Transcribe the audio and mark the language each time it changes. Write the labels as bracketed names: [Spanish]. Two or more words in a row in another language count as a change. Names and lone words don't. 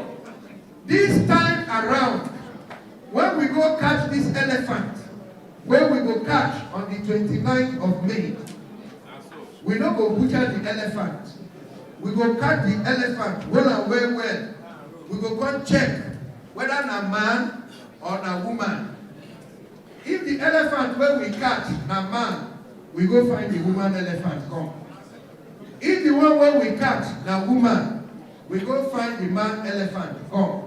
[Nigerian Pidgin] This time around, when we go catch this elephant, when we go catch on the 29th of May, we don't go butcher the elephant. We go catch the elephant well and well. We go go check whether na man or na woman. If the elephant when we catch na man, we go find the woman elephant come. If the one when we catch na woman, we go find the man elephant come.